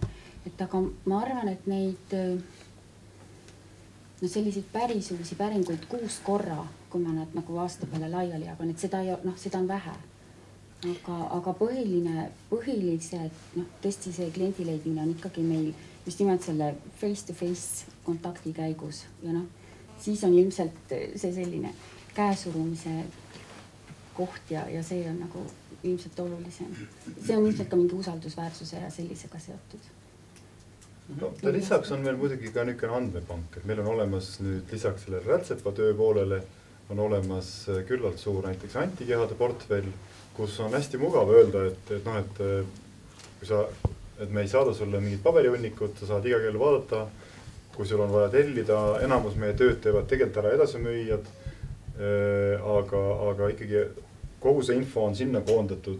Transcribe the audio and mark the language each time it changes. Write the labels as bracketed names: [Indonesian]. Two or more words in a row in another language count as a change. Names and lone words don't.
[Estonian] Et aga ma arvan, et neid selliseid päris uusi päringuid 6 korra, kui ma nad nagu aasta peale laiali jagan, et seda on vähe. Aga põhilised, tõesti see kliendi leidmine on ikkagi meil just nimelt selle [English] face-to-face [Estonian] kontakti käigus ja siis on ilmselt see selline käesurumise koht ja see on nagu ilmselt olulisem. See on ilmselt ka mingi usaldusväärsuse ja sellisega seotud. No, lisaks on meil muidugi ka niisugune andmepank, et meil on olemas nüüd lisaks selle rätsepa töö poolele on olemas küllalt suur näiteks antikehade portfell, kus on hästi mugav öelda, et me ei saada sulle mingit paberihunnikut, sa saad iga kell vaadata, kui sul on vaja tellida, enamus meie tööd teevad tegelikult ära edasimüüjad, aga ikkagi kogu see info on sinna koondatud.